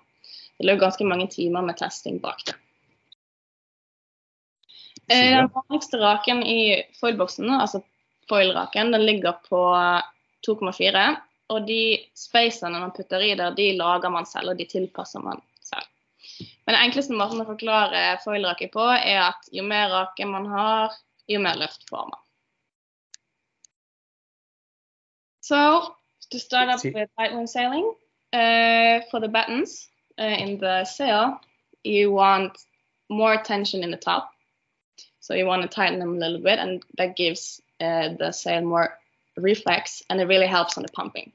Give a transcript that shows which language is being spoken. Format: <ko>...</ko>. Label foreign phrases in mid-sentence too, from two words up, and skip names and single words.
<no>Det lå ganske mange timer med testing bak det. Den vanligste raken i foil-boksen, altså foil-raken, den ligger på 2,4, og de spacerne man putter i der, de lager man selv, og de tilpasser man selv. Men den enkleste måten å forklare foil-rake på er at jo mer rake man har, jo mer løft får man.</no> <en>So, to start up with lightwind sailing, for the battens in the sail, you want more tension in the top. So you want to tighten them a little bit, and that gives the sail more reflex, and it really helps on the pumping.</en>